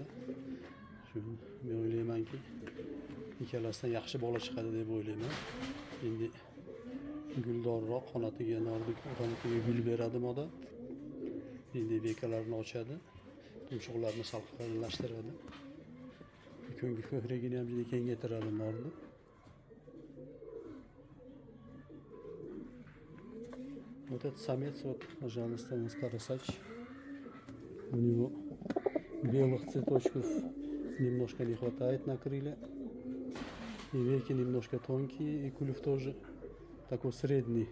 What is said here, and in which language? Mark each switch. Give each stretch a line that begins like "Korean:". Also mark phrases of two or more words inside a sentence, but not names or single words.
Uzbek: Shuni men o'ylaymanki, ikkalasidan yaxshi bola chiqadi deb o'ylayman. Endi guldorroq, qanotiga gul beradi moda. Endi bekalarini ochadi, tumshuqlarini sal qalinlashtiradi. Ko'ngil ko'kragini ham juda kengaytiradi norni.
Russian: Вот этот самец, вот, пожалуйста, у нас Qorasоch. У него белых цветочков немножко не хватает на крыле. И веки немножко тонкие, и клюв тоже такой средний.